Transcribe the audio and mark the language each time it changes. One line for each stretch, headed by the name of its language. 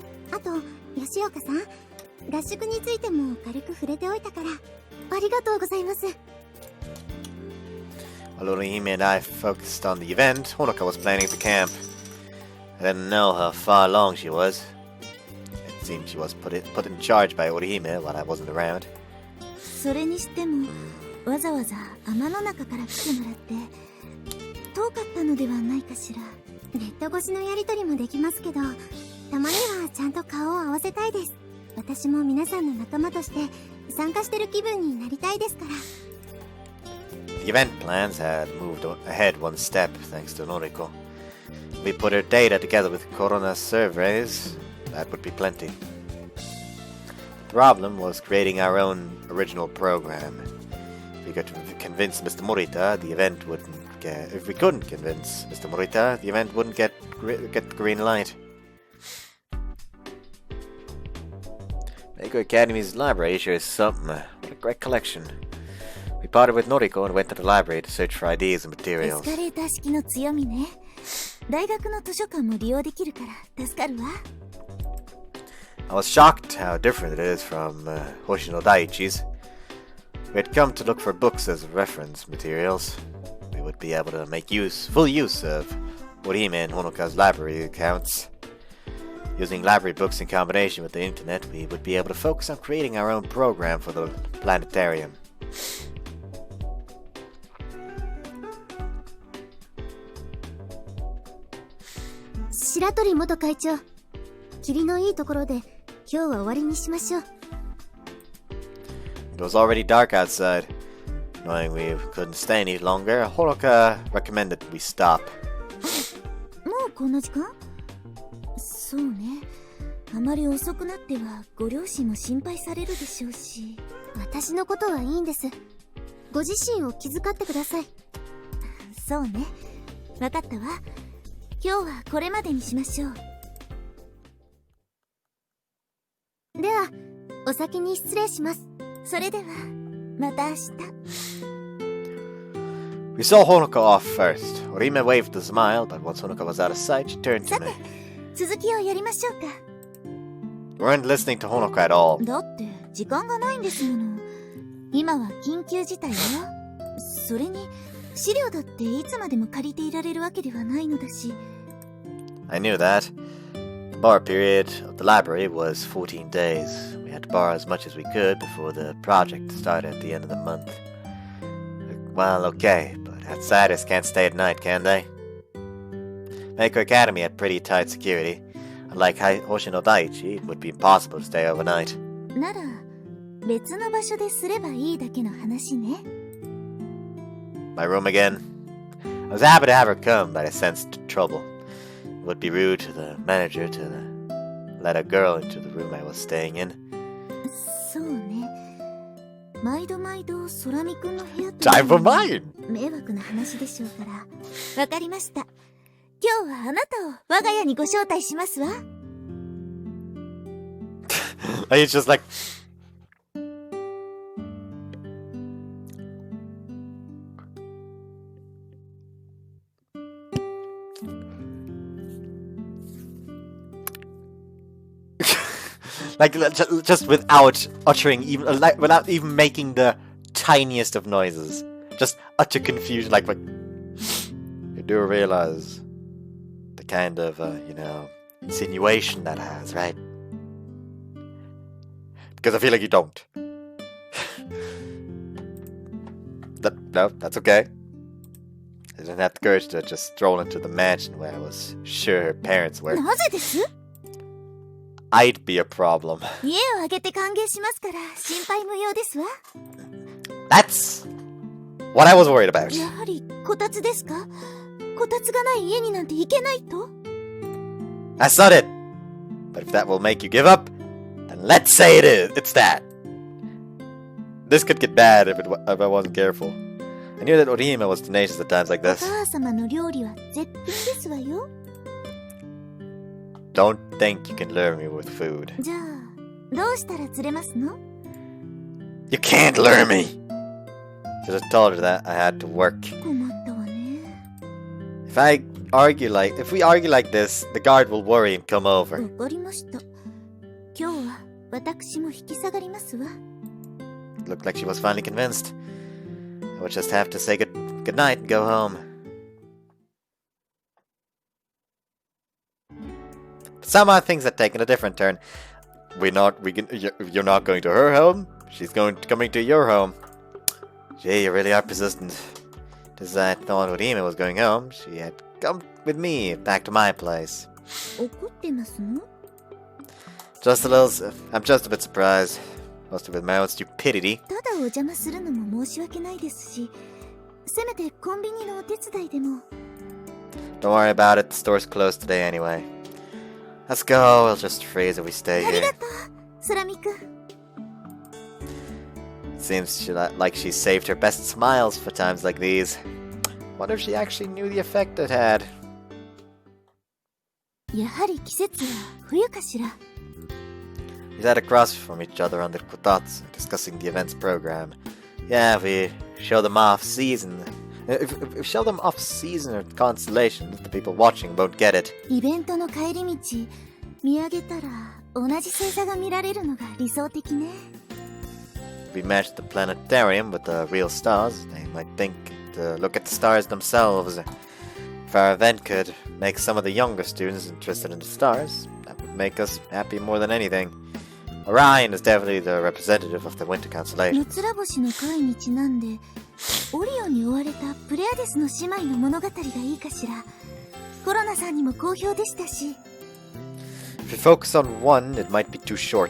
Japanese: あと、吉岡さん、合宿についても軽く触れておいたからありがとうございます。
English: While Orihime and I focused on the event, Honoka was planning the camp. I didn't know how far along she was. It seemed she was put in charge by Orihime while I wasn't around.
Japanese: それにしてもわざわざ天の中から来てもらって遠かったのではないかしら。ネット越しのやりとりもできますけど、たまにはちゃんと顔を合わせたいです。私も皆さんの仲間として参加してる気分になりたいですから。
English: The event plans had moved ahead one step thanks to Noriko. If we put her data together with Corona surveys, that would be plenty. The problem was creating our own original program. If we could convince Mr. Morita, the event wouldn't get... If we couldn't convince Mr. Morita, the event wouldn't get the green light. Meiko Academy's library sure is something. What a great collection. We parted with Noriko and went to the library to search for ideas and
Japanese: エス
English: materials.
Japanese: カレーター式の強みね。大学の図書館も利用できるから助かるわ。
English: I was shocked how different it is from Hoshino Daiichi's. We had come to look for books as reference materials. We would be able to make full use of Orihime and Honoka's library accounts. Using library books in combination with the internet, we would be able to focus on creating our own program for the planetarium.
Japanese: 白鳥元会長、霧のいいところで今日は終わりにしましょう。
English: It was already dark outside. Knowing we couldn't stay any longer, Honoka recommended we stop.
Japanese: もうこんな時間？そうね。あまり遅くなってはご両親も心配されるでしょうし。私のことはいいんです。ご自身を気遣ってください。そうね。わかったわ。今日はこれまでにしましょう。では、お先に失礼します。それでは、また明日。
English: We saw Honoka off first. Orihime waved a smile, but once Honoka was out of sight, she turned to
Japanese: さて
English: me.
Japanese: 続きをやりましょうか。
English: We weren't listening to Honoka at all.
Japanese: だって時間がないんですもの。今は緊急事態よ。それに資料だっていつまでも借りていられるわけではないのだし。
English: I knew that. The bar period of the library was 14 days. We had to borrow as much as we could before the project started at the end of the month. Well, okay, but outsiders can't stay at night, can they? Meiko Academy had pretty tight security. Unlike Hoshino Daiichi, it would be impossible to stay overnight.
Japanese: なら別の場所ですればいいだけの話ね。
English: My room again. I was happy to have her come, but I sensed trouble. It would be rude to the manager to let a girl into the room I was staying in.
Japanese: そうね。毎度毎度空見くんの部屋って
English: Time for mine!
Japanese: 迷惑な話でしょうから。わかりました。今日はあなたを我が家にご招待しますわ。
English: He's just like... like, just without uttering even, like, without even making the tiniest of noises. Just utter confusion, like, you do realize the kind of, insinuation that has, right? Because I feel like you don't. No, that's okay. I didn't have the courage to just stroll into the mansion where I was sure her parents were.
Japanese: なぜです？
English: I'd be a problem.
Japanese: 家をあげて歓迎しますから心配無用ですわ。
English: That's what I was worried about.
Japanese: やはりこたつですか？こたつがない家になんて行けないと？
English: That's not it. But if that will make you give up, then let's say it is. It's that. This could get bad if I wasn't careful. I knew that Orihime was tenacious at times like
Japanese: お
English: this.
Japanese: 母様の料理は絶品ですわよ。
English: Don't think you can lure me with food.
Japanese: じゃあどうしたら釣れますの？
English: You can't lure me! Should have told her that I had to work.
Japanese: 困ったわね。
English: If we argue like this, the guard will worry and come
Japanese: わ
English: over.
Japanese: かりました。今日は私も引き下がりますわ。
English: It looked like she was finally convinced. I would just have to say good night and go home. But somehow things had taken a different turn. You're not going to her home. She's coming to your home. Gee, you really are persistent. Just as I thought Orihime was going home, she had come with me back to my place.
Japanese: 怒ってますの？
English: I'm just a bit surprised. Must have been my own stupidity.
Japanese: ただお邪魔するのも申し訳ないですし、せめてコンビニのお手伝いでも。
English: Don't worry about it. The store's closed today anyway. Let's go. We'll just freeze if we stay
Japanese: あり
English: here.
Japanese: がとう、空見くん。
English: Seems like she saved her best smiles for times like these. Wonder if she actually knew the effect it had.
Japanese: やはり季節は冬かしら。
English: We sat across from each other on the kotatsu, discussing the event's program. Yeah, if we show them off season. If we show them off season or constellations, the people watching won't get it.
Japanese: イベントの帰り道、見上げたら同じ星座が見られるのが理想的ね。
English: If we matched the planetarium with the real stars, they might think to look at the stars themselves. If our event could make some of the younger students interested in the stars, that would make us happy more than anything. Orion is definitely the representative of the winter constellation.
Japanese: 四つら星の会にちなんで、オリオンに追われたプレアデスの姉妹の物語がいいかしら。コロナさんにも好評でしたし。
English: If you focus on one, it might be too short.